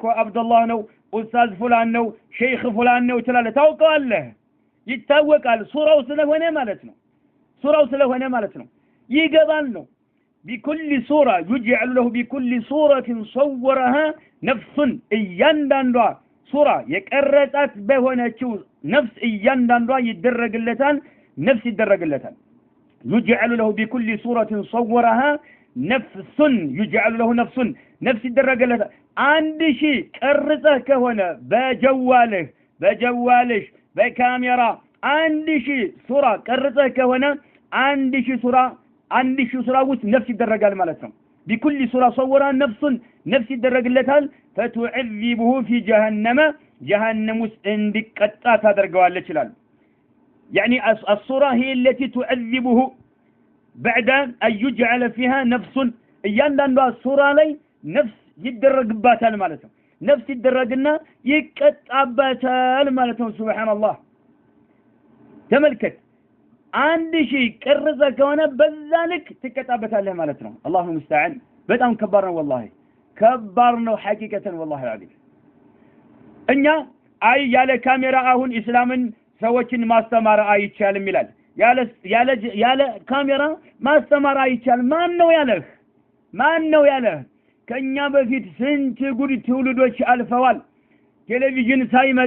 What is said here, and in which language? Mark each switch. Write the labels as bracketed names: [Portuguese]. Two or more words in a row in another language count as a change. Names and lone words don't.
[Amharic] አብዱላህ ነው [Arabic] أستاذ فلان [Amharic] ነው [Arabic] شيخ فلان [Amharic] ነው ትላለህ ታውቀዋለህ ይታወቃል ሱራው ስለሆነ ማለት ነው ይገባል ነው [Arabic] بكل صورة يجعل له بكل صورة صورها نفس [Amharic] እያንዳንዷ ሱራ የቀረጻት በሆነችው ነፍስ እያንዳንዷ ይደረግለታል ነፍስ ይደረግለታል [Arabic] يجعل له بكل صورة صورها نفس يجعل له نفس [Amharic] ይደረግለታል አንድ ሺህ ቀርጸህ ከሆነ በጀዋልህ በካሜራ አንድ ሺህ ሱራ ቀርጸህ ከሆነ አንድ ሺህ ሱራ ውስጥ ነፍስ ይደረጋል ማለት ነው [Arabic] بكل صورة صورها نفس [Amharic] ይደረግለታል [Arabic] فتعذبه في جهنم [Amharic] ውስጥ እንዲቀጣ ታደርገዋለች ይላል [Arabic] يعني الصورة هي التي تعذبه بعد أن يجعل فيها نفس [Amharic] እያንዳንዷ ሱራ ላይ ነፍስ ይደረግባታል ማለት ነው ነፍስ ይደረግና ይቀጣባታል ማለት ነው ሱብሃንአላህ ተመልከት አንድ ሺህ ቀርጸ ከሆነ በዛ ልክ ትቀጣበታለህ ማለት ነው አላሁ ሙስተዓን በጣም ከባድ ነው والله ከባድ ነው ሐቂቀተን [Arabic] والله العظيم [Amharic] እኛ ያለ ካሜራ አሁን እስላምን ሰዎችን ማስተማር አይቻልም ይላል ያለ ካሜራ ማስተማር አይቻልም ማን ነው ያለህ ከኛ በፊት ስንት ጉድ ትውልዶች አልፈዋል ቴሌቪዥን ሳይመጣ